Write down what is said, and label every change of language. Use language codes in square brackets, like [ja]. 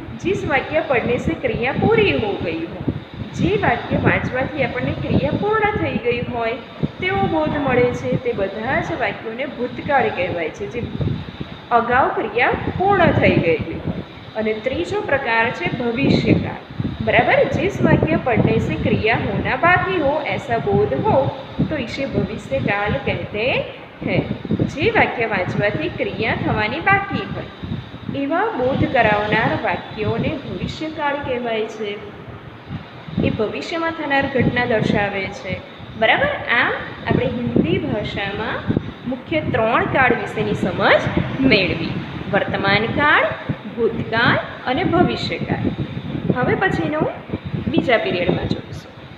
[hi] जिस वाक्य पढ़ने से क्रिया पूरी हो गई हो, [gu] જે વાક્ય વાંચવાથી આપણને ક્રિયા પૂર્ણ થઈ ગઈ હોય તેવો બોધ મળે છે તે બધા જ વાક્યોને ભૂતકાળ કહેવાય છે, જે અગાઉ ક્રિયા પૂર્ણ થઈ ગયેલી હોય. અને ત્રીજો પ્રકાર છે ભવિષ્યકાળ. बराबर. [hi] जिस वाक्य पढ़ने से क्रिया होना बाकी हो ऐसा बोध हो तो इसे भविष्यकाल कहते हैं. [gu] જે વાક્ય વાંચવાથી ક્રિયા થવાની બાકી હોય એવા બોધ કરાવનાર વાક્યોને ભવિષ્યકાળ કહેવાય છે. એ ભવિષ્યમાં થનાર ઘટના દર્શાવે છે. બરાબર. આમ આપણે હિન્દી ભાષામાં મુખ્ય 3 કાળ વિશેની સમજ મેળવી: વર્તમાન કાળ, ભૂતકાળ અને ભવિષ્યકાળ. હવે પછીનું બીજા પીરિયડમાં જોઈશું.